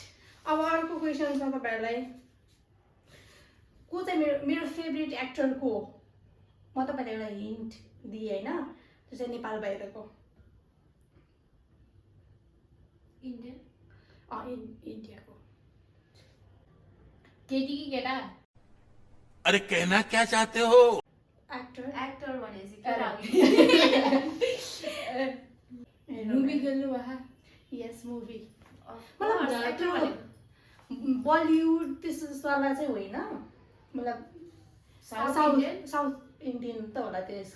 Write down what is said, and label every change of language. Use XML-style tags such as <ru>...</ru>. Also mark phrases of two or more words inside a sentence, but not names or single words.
<ne>अब अर्को क्वेसन छ तपाईँहरूलाई। को चाहिँ मेरो</ne> <en>favourite actor</en> <ne>को हो? म तपाईँलाई एउटा हिन्ट दिएँ होइन, त्यो चाहिँ नेपाल बाहिरको। इन्डियन? इन्डियाको। केटी कि केटा?</ne> <hi>अरे कहना क्या चाहते हो?</hi> <ne>एक्टर। एक्टर भनेपछि के? मुभी खेल्नु भयो?</ne> <en>yes movie.</en> <ne>मतलब बलिउड त्यस्तो वाला चाहिँ होइन, मतलब</ne> <en>South Indian</en> <ne>त होला त्यसको।</ne>